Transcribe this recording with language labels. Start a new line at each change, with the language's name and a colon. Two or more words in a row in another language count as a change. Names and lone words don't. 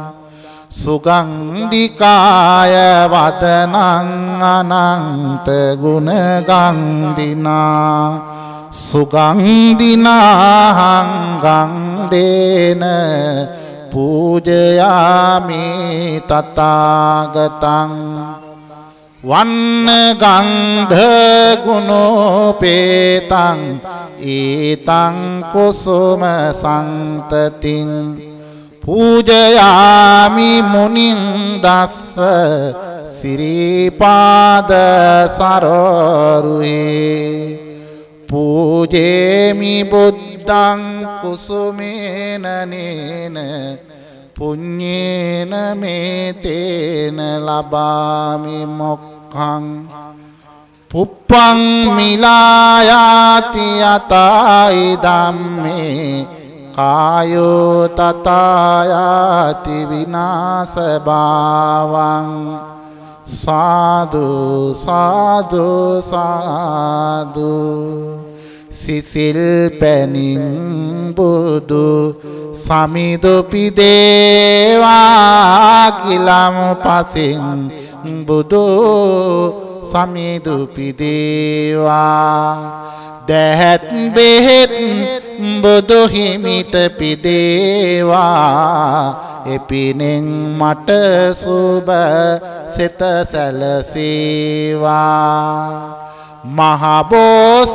Pali: සුගන්ධිකාය වදනං අනන්ත ගුණ ගන්ධිනා සුගන්ධිනාහං ගන්ධේන පූජයාමි තථාගතං වන්න ගන්ධ ගුණෝපේතං ඊතං කුසුම සන්තතින් පූජයාමි මුනිං දස්ස සිරිපාද සරෝරුහේ පූජේමි බුද්ධං කුසුමේන නේන පුඤ්ඤේන මේතේන ලබාමි මොක්ඛං පුප්පං මිලායාති යතයි ධම්මේ කායෝ තථායාති විනාශ භාවං
Sinhala: සාදු සාදු සාදු සිසිල් පැනින් බුදු සමිදොපි දේවා කිලම් පසින් බුදු සමිදොපි දේවා දැහත් බෙහෙත් බුදු හිමිට පිදේවා එපිනෙන් මට සුබ සිත සැලසේවා මහබෝ